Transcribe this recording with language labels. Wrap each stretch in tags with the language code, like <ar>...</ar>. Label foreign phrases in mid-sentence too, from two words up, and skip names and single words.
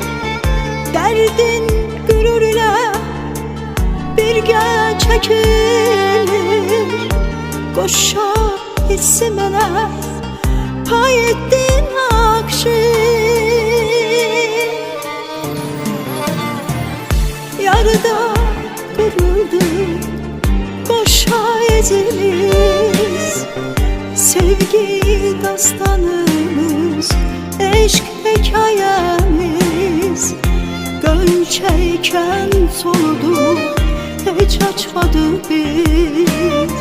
<az>Dərdin qürur ilə birgə çəkilir, qoşa hissi mənə pay etdin akşin. Yarıda qırıldı boşa ezimiz, sevgi dastanımız, eşk hikayemiz.</az> <tr>Gönçeyken soludu, hiç açmadı biz.</tr>